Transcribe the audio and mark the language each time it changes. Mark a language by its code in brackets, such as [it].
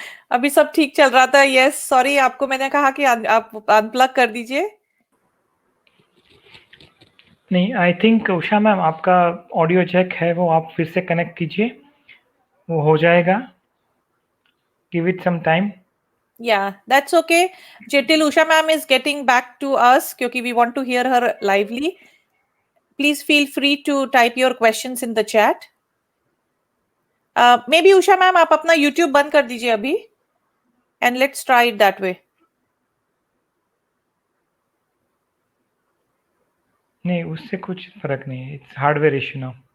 [hi] अभी सब ठीक चल रहा था। यस, सॉरी, आपको मैंने कहा कि आप अनप्लग कर दीजिए। नहीं, आई थिंक उषा मैम आपका ऑडियो चेक है, वो आप फिर से कनेक्ट कीजिए, वो हो जाएगा। [en] Give it some time. Yeah, that's okay. Till Usha ma'am is getting back to us, क्योंकि we want to hear her lively. Please feel free to type your questions in the chat. Maybe Usha ma'am, [hi] आप अपना YouTube बंद कर दीजिए अभी, [en] and let's try it that way. [hi] नहीं, उससे कुछ फर्क नहीं है, [en] It's hardware issue now.